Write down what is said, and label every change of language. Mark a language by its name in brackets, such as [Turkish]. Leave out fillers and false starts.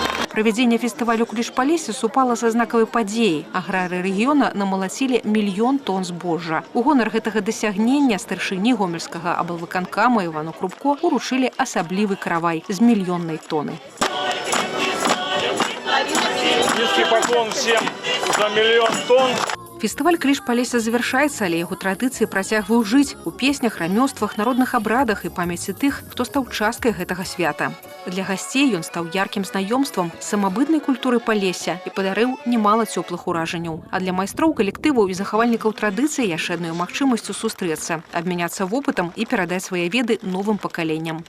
[Belarusian] Правядзенне фестывалю «Кліш Полесья» супала са знакавай падзеяй. Аграры рэгіёна намалацілі 1 000 000 тонн збожжа. У гонар гэтага дасягнення старшыні гомельскага аблвыканкама Івану Крупко уручылі асаблівы каравай з 1 000 000 тонны. [Russian] Низкий поклон всем за 1 000 000 тонн. [Belarusian] Фестываль «Кліш Полесья» завершаецца, але яго традыцыі працягваюць жыць у песнях, рамёствах, народных абрадах і памяці тых, хто стаў часткай гэтага свята. Для гасцей ён стаў яркім знаёмствам з самабытнай культуры Полесья і падарыў немала цёплых уражанняў. А для майстроў, калектываў і захавальнікаў традыцый яшчэ адной магчымасцю сустрэцца, абмяняцца вопытам і перадаць свае веды новым пакаленням.